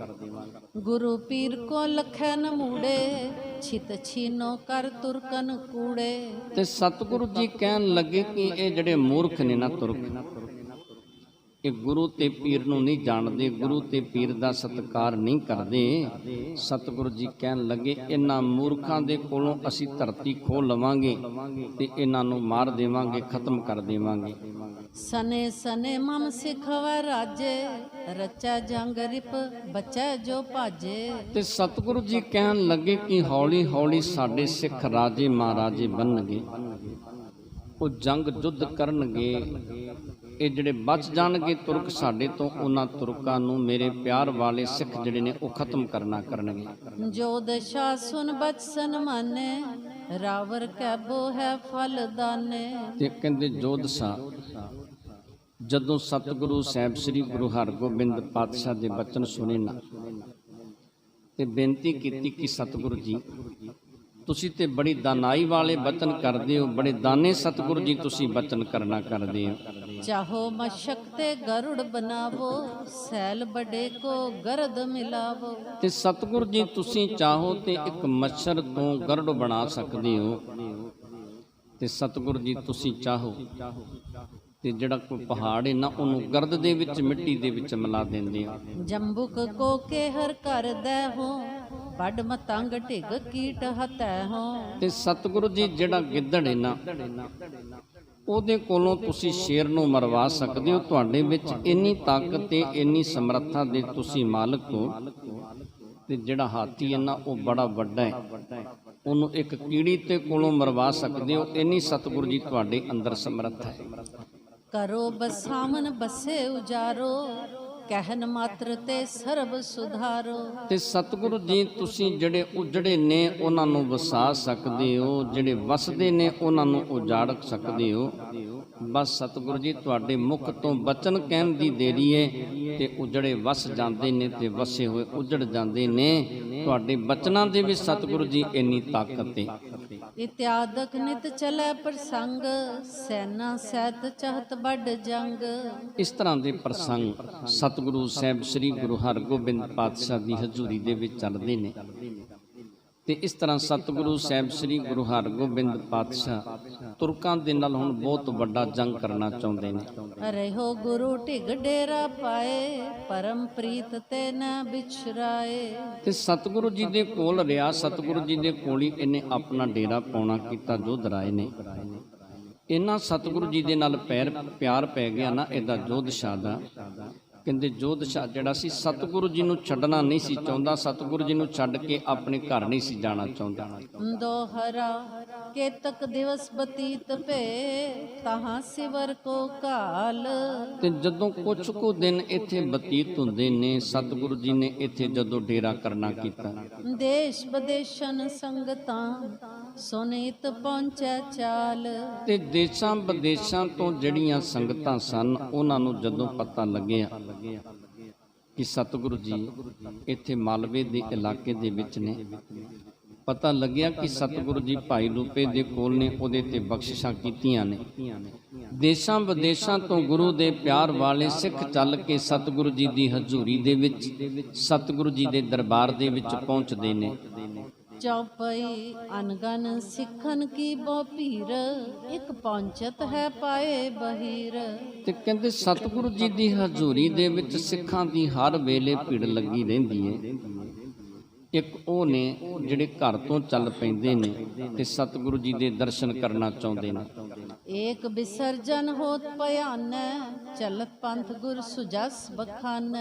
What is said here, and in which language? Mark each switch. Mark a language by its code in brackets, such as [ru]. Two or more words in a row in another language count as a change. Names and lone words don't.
[bra] गुरु पीर को लखन मूड़े छित छीनो कर तुरकन कूड़े। [pa] ਤੇ ਸਤਿਗੁਰੂ ਜੀ ਕਹਿਣ ਲੱਗੇ ਕਿ ਇਹ ਜਿਹੜੇ ਮੂਰਖ ਨੇ ਨਾ ਤੁਰਕ, ਇਹ ਗੁਰੂ ਤੇ ਪੀਰ ਨੂੰ ਨਹੀਂ ਜਾਣਦੇ, ਗੁਰੂ ਤੇ ਪੀਰ ਦਾ ਸਤਿਕਾਰ ਨਹੀਂ ਕਰਦੇ। ਸਤਿਗੁਰੂ ਜੀ ਕਹਿਣ ਲੱਗੇ ਇਹਨਾਂ ਮੂਰਖਾਂ ਦੇ ਕੋਲੋਂ ਅਸੀਂ ਧਰਤੀ ਖੋਹ ਲਵਾਂਗੇ ਤੇ ਇਹਨਾਂ ਨੂੰ ਮਾਰ ਦੇਵਾਂਗੇ, ਖਤਮ ਕਰ ਦੇਵਾਂਗੇ। [bra] सने सने मम सिखवा राजे रचा जंग रिप बचे जो भाजे। [pa] ਤੇ ਸਤਿਗੁਰੂ ਜੀ ਕਹਿਣ ਲੱਗੇ ਕਿ ਹੌਲੀ ਹੌਲੀ ਸਾਡੇ ਸਿੱਖ ਰਾਜੇ ਮਹਾਰਾਜੇ ਬਣਨਗੇ, ਉਹ ਜੰਗ ਯੁੱਧ ਕਰਨਗੇ। ਇਹ ਜਿਹੜੇ ਬਚ ਜਾਣਗੇ ਤੁਰਕ ਸਾਡੇ ਤੋਂ, ਉਹਨਾਂ ਤੁਰਕਾਂ ਨੂੰ ਮੇਰੇ ਪਿਆਰ ਵਾਲੇ ਸਿੱਖ ਜਿਹੜੇ ਨੇ ਉਹ ਖਤਮ ਕਰਨਗੇ। [bra] जो दशा सुन बच सन माने रावर कैबो है फल दाने। [pa] ਤੇ ਕਹਿੰਦੇ ਜੋਧਸ਼ਾ ਜਦੋਂ ਸਤਿਗੁਰੂ ਸਾਹਿਬ ਸ੍ਰੀ ਗੁਰੂ ਹਰਗੋਬਿੰਦ ਪਾਤਸ਼ਾਹ ਦੇ ਬਚਨ ਸੁਣੇ ਨਾ ਤੇ ਬੇਨਤੀ ਕੀਤੀ ਕਿ ਸਤਿਗੁਰੂ ਜੀ ਤੁਸੀਂ ਤੇ ਬੜੀ ਦਾਨਾਈ ਵਾਲੇ ਬਚਨ ਕਰਦੇ ਹੋ, ਬੜੇ ਦਾਨੇ ਸਤਿਗੁਰੂ ਜੀ ਤੁਸੀਂ ਬਚਨ ਕਰਨਾ ਕਰਦੇ ਹੋ। [bra] चाहो मशक ते गरुड़ बनावो सैल बड़े को गर्द मिलावो। [pa] ਤੇ ਸਤਿਗੁਰੂ ਜੀ ਤੁਸੀਂ ਚਾਹੋ ਤੇ ਇੱਕ ਮੱਛਰ ਤੋਂ ਗਰੜ ਬਣਾ ਸਕਦੇ ਹੋ, ਤੇ ਸਤਿਗੁਰੂ ਜੀ ਤੁਸੀਂ ਚਾਹੋ ਤੇ ਜਿਹੜਾ ਕੋਈ ਪਹਾੜ ਹੈ ਨਾ ਉਹਨੂੰ ਗਰਦ ਦੇ ਵਿੱਚ ਮਿੱਟੀ ਦੇ ਵਿੱਚ ਮਿਲਾ ਦਿੰਦੇ ਹੋ। [bra] जंबुक को केहर कर दे हो बड़ मतंग ढिग कीट हतै हो। [pa] ਤੇ ਸਤਿਗੁਰੂ ਜੀ ਜਿਹੜਾ ਗਿੱਦੜ ਹੈ ਨਾ ਉਹਦੇ ਕੋਲੋਂ ਤੁਸੀਂ ਸ਼ੇਰ ਨੂੰ ਮਰਵਾ ਸਕਦੇ ਹੋ। ਤੁਹਾਡੇ ਵਿੱਚ ਇੰਨੀ ਤਾਕਤ ਤੇ ਇੰਨੀ ਸਮਰੱਥਾ ਦੇ ਤੁਸੀਂ ਮਾਲਕ ਹੋ। ਤੇ ਜਿਹੜਾ ਹਾਥੀ ਹੈ ਨਾ ਉਹ ਬੜਾ ਵੱਡਾ ਹੈ, ਉਹਨੂੰ ਇੱਕ ਕੀੜੀ ਤੇ ਕੋਲੋਂ ਮਰਵਾ ਸਕਦੇ ਹੋ। ਇੰਨੀ ਸਤਿਗੁਰੂ ਜੀ ਤੁਹਾਡੇ ਅੰਦਰ ਸਮਰੱਥਾ ਹੈ। [bra] करो बसामन बसे उजारो कहन मात्र ते सर्व सुधारो। [pa] ਤੇ ਸਤਿਗੁਰੂ ਜੀ ਤੁਸੀਂ ਜਿਹੜੇ ਉਜੜੇ ਨੇ ਉਹਨਾਂ ਨੂੰ ਵਸਾ ਸਕਦੇ ਹੋ, ਜਿਹੜੇ ਵਸਦੇ ਨੇ ਉਹਨਾਂ ਨੂੰ ਉਜਾੜ ਸਕਦੇ ਹੋ। ਬਸ ਸਤਿਗੁਰੂ ਜੀ ਤੁਹਾਡੇ ਮੁਖ ਤੋਂ ਬਚਨ ਕਹਿਣ ਦੀ ਦੇਰੀ ਹੈ ਤੇ ਉਜੜੇ ਵਸ ਜਾਂਦੇ ਨੇ ਤੇ ਵਸੇ ਹੋਏ ਉਜੜ ਜਾਂਦੇ ਨੇ। ਤੁਹਾਡੇ ਬਚਨਾਂ ਦੇ ਵਿੱਚ ਸਤਿਗੁਰੂ ਜੀ ਇੰਨੀ ਤਾਕਤ ਹੈ। [bra] इत्यादक नित चले प्रसंग सैना सैत चहत बड़ जंग। [pa] ਇਸ ਤਰ੍ਹਾਂ ਦੇ ਪ੍ਰਸੰਗ ਸਤਿਗੁਰੂ ਸਾਹਿਬ ਸ੍ਰੀ ਗੁਰੂ ਹਰਗੋਬਿੰਦ ਪਾਤਸ਼ਾਹ ਦੀ ਹਜ਼ੂਰੀ ਦੇ ਵਿੱਚ ਚੱਲਦੇ ਨੇ। ਤੇ ਇਸ ਤਰ੍ਹਾਂ ਸਤਿਗੁਰੂ ਸਾਹਿਬ ਸ੍ਰੀ ਗੁਰੂ ਹਰਗੋਬਿੰਦ ਪਾਤਸ਼ਾਹ ਤੁਰਕਾਂ ਦੇ ਨਾਲ ਹੁਣ ਬਹੁਤ ਵੱਡਾ ਜੰਗ ਕਰਨਾ ਚਾਹੁੰਦੇ ਨੇ। [bra] रहो गुरु ढिग डेरा पाए परम प्रीत ते न बिछराए। [pa] ਤੇ ਸਤਿਗੁਰੂ ਜੀ ਦੇ ਕੋਲ ਰਿਹਾ, ਸਤਿਗੁਰੂ ਜੀ ਦੇ ਕੋਲ ਹੀ ਇਹਨੇ ਆਪਣਾ ਡੇਰਾ ਪਾਉਣਾ ਕੀਤਾ। ਜੋਧਰਾਏ ਨੇ ਇਹਨਾਂ ਸਤਿਗੁਰੂ ਜੀ ਦੇ ਨਾਲ ਪਿਆਰ ਪੈ ਗਿਆ ਨਾ ਇਹਦਾ ਜੋਧਸ਼ਾਹ ਦਾ। ਕਹਿੰਦੇ ਜੋਧਸ਼ਾਹ ਜਿਹੜਾ ਸੀ ਸਤਿਗੁਰੂ ਜੀ ਨੂੰ ਛੱਡਣਾ ਨਹੀਂ ਸੀ ਚਾਹੁੰਦਾ, ਸਤਿਗੁਰੂ ਜੀ ਨੂੰ ਛੱਡ ਕੇ ਆਪਣੇ ਘਰ ਨਹੀਂ ਸੀ ਜਾਣਾ ਚਾਹੁੰਦਾ। [bra] दोहरा केतक दिवस बतीत पे तहाँ सिवर को काल। [pa] ਤੇ ਜਦੋਂ ਕੁਝ ਕੁ ਦਿਨ ਇੱਥੇ ਬਤੀਤ ਹੁੰਦੇ ਨੇ, ਸਤਿਗੁਰੂ ਜੀ ਨੇ ਇੱਥੇ ਜਦੋਂ ਡੇਰਾ ਕਰਨਾ ਕੀਤਾ [bra] देश बदेशन संगतां सुनीत पहुँचे चाल। [pa] ਤੇ ਦੇਸ਼ਾਂ ਵਿਦੇਸ਼ਾਂ ਤੋਂ ਜਿਹੜੀਆਂ ਸੰਗਤਾਂ ਸਨ ਉਹਨਾਂ ਨੂੰ ਜਦੋਂ ਪਤਾ ਲੱਗਿਆ ਕਿ ਸਤਿਗੁਰੂ ਜੀ ਇੱਥੇ ਮਾਲਵੇ ਦੇ ਇਲਾਕੇ ਦੇ ਵਿੱਚ ਨੇ, ਪਤਾ ਲੱਗਿਆ ਕਿ ਸਤਿਗੁਰੂ ਜੀ ਭਾਈ ਰੂਪੇ ਦੇ ਕੋਲ ਨੇ, ਉਹਦੇ ਤੇ ਬਖਸ਼ਿਸ਼ਾਂ ਕੀਤੀਆਂ ਨੇ। ਦੇਸ਼ਾਂ ਵਿਦੇਸ਼ਾਂ ਤੋਂ ਗੁਰੂ ਦੇ ਪਿਆਰ ਵਾਲੇ ਸਿੱਖ ਚੱਲ ਕੇ ਸਤਿਗੁਰੂ ਜੀ ਦੀ ਹਜ਼ੂਰੀ ਦੇ ਵਿੱਚ, ਸਤਿਗੁਰੂ ਜੀ ਦੇ ਦਰਬਾਰ ਦੇ ਵਿੱਚ ਪਹੁੰਚਦੇ ਨੇ। [bra] चौपई अनगन सिखन की बो पीर एक पहुंचत है पाए बहीर। [pa] ਤੇ ਕਹਿੰਦੇ ਸਤਿਗੁਰੂ ਜੀ ਦੀ ਹਜ਼ੂਰੀ ਦੇ ਵਿੱਚ ਸਿੱਖਾਂ ਦੀ ਹਰ ਵੇਲੇ ਭੀੜ ਲੱਗੀ ਰਹਿੰਦੀ ਹੈ। ਇੱਕ ਉਹ ਨੇ ਜਿਹੜੇ ਘਰ ਤੋਂ ਚੱਲ ਪੈਂਦੇ ਨੇ ਤੇ ਸਤਿਗੁਰੂ ਜੀ ਦੇ ਦਰਸ਼ਨ ਕਰਨਾ ਚਾਹੁੰਦੇ ਨੇ। [bra] ਏਕ ਵਿਸਰਜਨ ਹੋਤ ਭਿਆਨੈ, ਚਲਤ ਪੰਥ ਗੁਰ ਸੁਜਸ ਬਖਾਨੈ।